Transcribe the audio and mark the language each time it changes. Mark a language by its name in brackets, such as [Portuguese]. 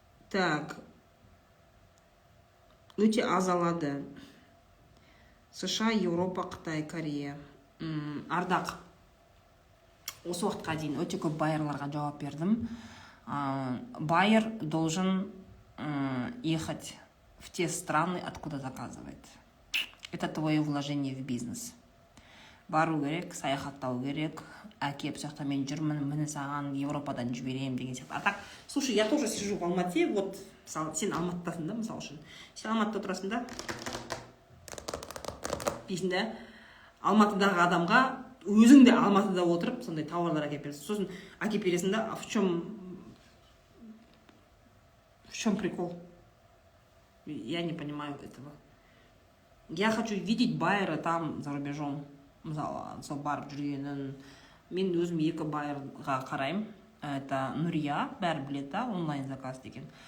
[Russian] Так. [Kazakh] Өте аз алады. США, Еуропа, Қытай, Корея. Ардақ. Осы уақытқа дейін өте көп байырларға жауап бердім. [Russian] Байер должен ехать в те страны, откуда заказывает. Это твое вложение в бизнес. [Kazakh] Бару керек, саяхаттау керек, әкеп соқта мен жүрмін, міне саған Европадан жіберем деген сияқты. [Russian] А так, слушай, я тоже сижу в Алмате, вот, [Kazakh] сен Алматыдасың да, мысалы үшін. Сен Алматыда тұрасың да, дейсің да, Алматыдағы адамға өзің де Алматыда отырып, сондай тауарлар әкеп бересің. Сосын әкеп бересің да, [Russian] в чем прикол? Я не понимаю этого. Я хочу видеть байера там за рубежом. [Kazakh] Мысалы, сол барып жүргенін. Мен өзім екі байырға қараймын. Это Нұрия, бәрі біледі, онлайн заказ деген.